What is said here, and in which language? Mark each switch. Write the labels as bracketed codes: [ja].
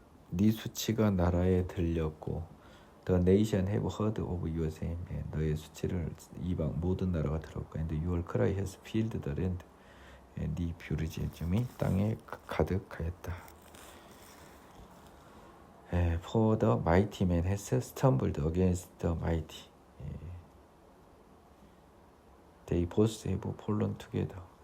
[ko] 네 수치가 나라에 들렸고 [en] The nation have heard of your shame. [ko] 너의 수치를 이방 모든 나라가 들었고 [en] And your cry has filled the land. [ko] 네 부르짖음이 땅에 가득하였다. [en] For the mighty man has stumbled against the mighty. They both have fallen together.